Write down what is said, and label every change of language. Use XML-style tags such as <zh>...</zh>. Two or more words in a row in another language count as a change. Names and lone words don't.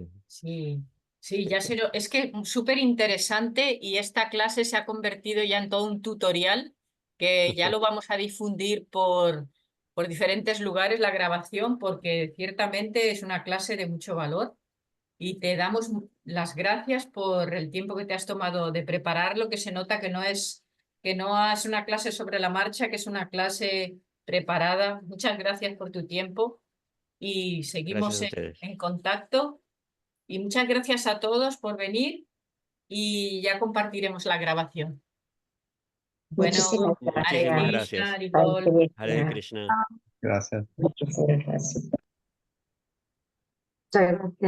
<es>sí, sí, ya sé, es que súper interesante y esta clase se ha convertido ya en todo un tutorial que ya lo vamos a difundir por diferentes lugares la grabación porque ciertamente es una clase de mucho valor y te damos las gracias por el tiempo que te has tomado de prepararlo, que se nota que no es una clase sobre la marcha, que es una clase preparada. Muchas gracias por tu tiempo y gracias seguimos a ustedes. en contacto. Y muchas gracias a todos por venir y ya compartiremos la grabación. Bueno, muchísimas Hare Muchísimas gracias. Krishna, gracias. Haribol. Hare Krishna. Gracias. Muchísimas gracias. Muchas gracias.</es>